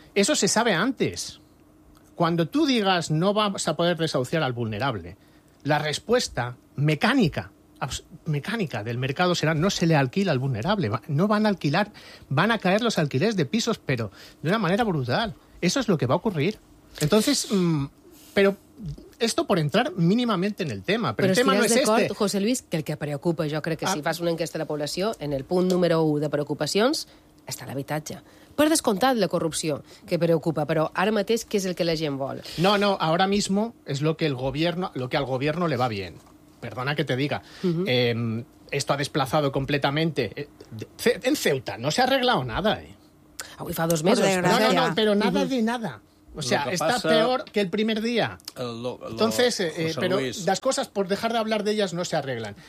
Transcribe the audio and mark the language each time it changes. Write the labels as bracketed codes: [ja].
[es] Eso se sabe antes. Cuando tú digas no vas a poder desahuciar al vulnerable, la respuesta mecánica del mercado será no se le alquila al vulnerable, no van a alquilar, van a caer los alquileres de pisos, pero de una manera brutal. Eso es lo que va a ocurrir. Entonces, pero esto por entrar mínimamente en el tema, pero el tema si no es este. [ca] Cort, José Luis, que el que preocupa, jo crec que si fas una enquesta de la població, en el punt número 1 de preocupacions està l'habitatge. Per descomptat, la corrupció, que preocupa, però ara mateix, què és el que la gent vol? [es] No, ahora mismo es lo que el gobierno, lo que al gobierno le va bien. Perdona que te diga. Uh-huh. Esto ha desplazado completamente. En Ceuta no se ha arreglado nada. [ca] Avui fa dos mesos. [es] No, pero nada de nada. O sea, está peor que el primer día. Entonces, pero las cosas, por dejar de hablar de ellas, no se arreglan.